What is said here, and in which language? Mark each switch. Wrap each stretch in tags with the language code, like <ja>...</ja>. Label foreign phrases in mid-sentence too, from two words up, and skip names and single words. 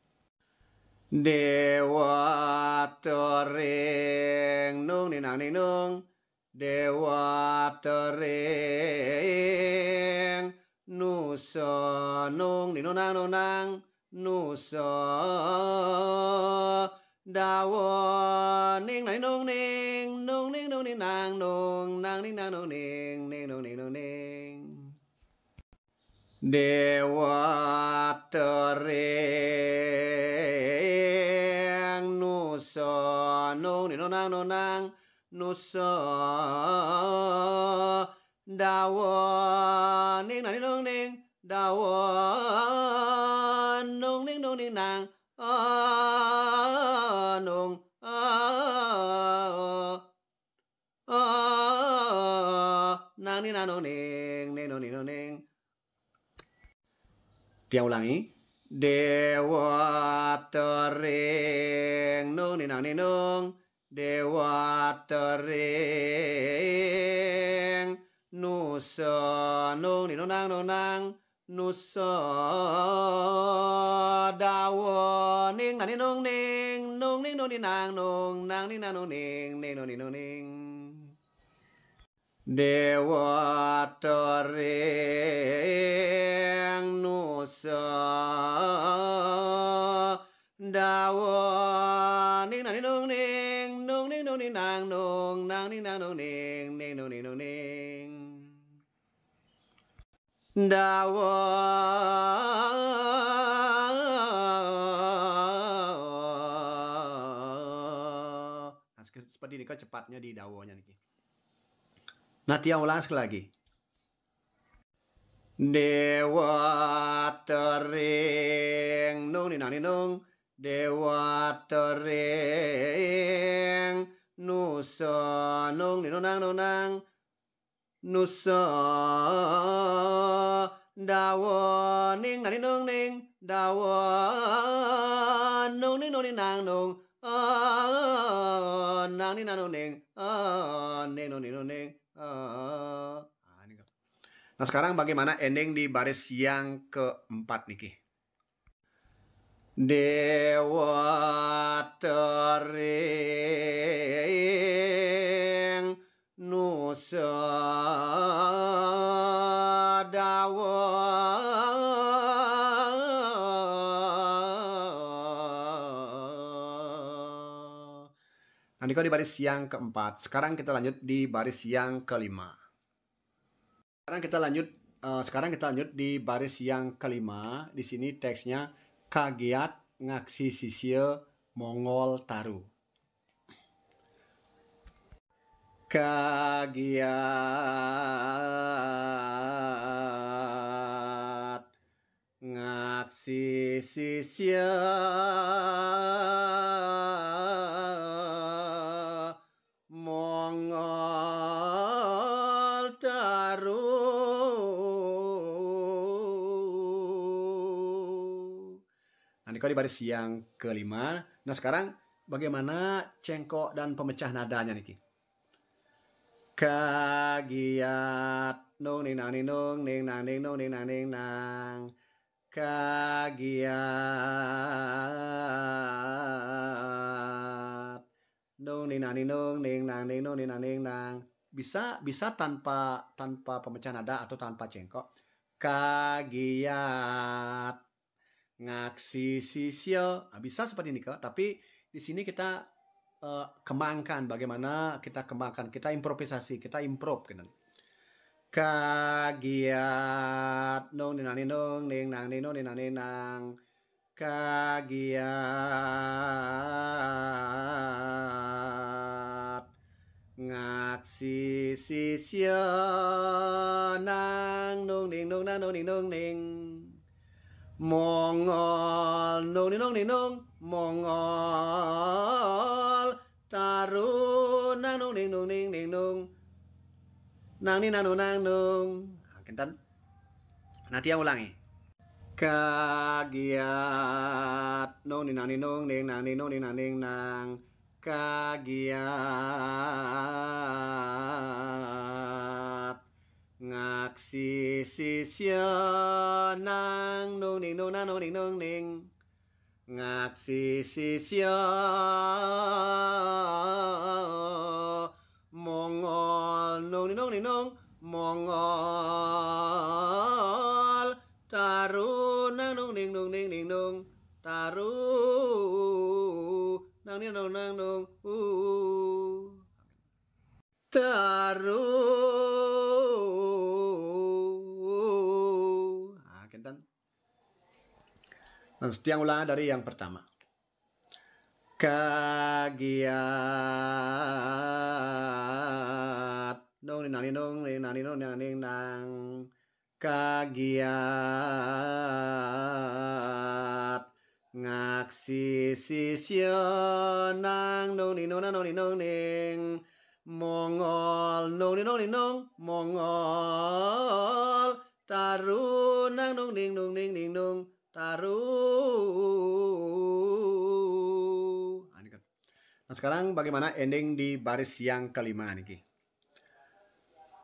<ban>Dewate ring nung ninang ninung. Dewate ring nusa nung ninunang nunang nusa dawa ning nang nung ning nung ning nung ning nang nung nang ning nang nung ning ning nung ning nung ning Dewate ring nusa nung ninunang nunang nusa dawa ning nang nung ning dawa nung ning nung ning nang nung nang ning nang nung ning ning nung ning nung ning.</ban> <id>Dia ulangi.</id> <ban>Dewate ring nung ning nang ning nung. Dewate ring nusa nung ning nung nang nung nang nusa dawa ning nani nong ning nong ning nong ni nang ni nang nong ning nong ni nong ning dewa tering nusa dawa ning nani nong ning nong ni nang ni nang nong ning nong ni nong ning dawa</ban> <id>seperti ini kan cepatnya di dawanya nih. Nah, Tia ulang sekali lagi.</id> <ban>Dewa tering nung ni nang ni nung dewa tering nusa nung ni nung nang nusa dawa ning nani nung ning dawa nung ni nang nung nang ni nang ning ning nung ni nung ning</ban> <id>Nah, sekarang bagaimana ending di baris yang keempat niki?</id> <ban>Dewa tering nusa dawa</ban> <id>Nanti kau di baris yang keempat. Sekarang kita lanjut di baris yang kelima. Sekarang kita lanjut di baris yang kelima. Di sini teksnya</id> <ban>kagiat ngaksi sisya Mongol taru. Kagiat ngaksi sisya Mongol taru.</ban> <id>Nah, ini di baris yang kelima. Nah, sekarang bagaimana cengkok dan pemecah nadanya nih?</id> <ban>Kagiat nung ning nang ning nung ning nang ning nung ning nang ning nang kagiat nung ning nang ning nung ning nang ning nung ning nang ning nang</ban> <id>bisa tanpa pemecah nada atau tanpa cengkok.</id> <ban>Kagiat ngaksi sisya</ban> <id>bisa seperti ini kok, tapi di sini kita kembangkan bagaimana kita improvisasi, kita improve gitu.</id> <ban>Kagiat nong ning nang nong ning nang ning nong ning nang ning nang kagiat ngaksi sisya nang nong ning nong nang nong ning nong ning Mongol nong ning nong ning nong Mongol taru nang nong ning nong ning ning nong nang ni nang nung. Kintan.</ban> <id>Nanti yang ulangi.</id> <ban>Kagiat nong ni nang ni nong ning nang ni nong ning nang ning nang kagiat ngaksi sisya nang nong ning nong nang nong ning nong ning ngaksi sisya Mongol nong ni nong ni nong Mongol taru nang nong ning ning nong taru nang ni nong nang nong taru. Kintan.</ban> <id>Dan setiang ulangan dari yang pertama.</id> <ban>Kagiat nong ni nang ni nong ning nang ni nong nang ning nang kagiat ngaksi sisya nang nong ni nong nang nong ni nong ning Mongol nong ni nong ni nong Mongol taru nang nong ning ning nong taru.</ban> <id>Nah, sekarang bagaimana ending di baris yang kelima nih?</id>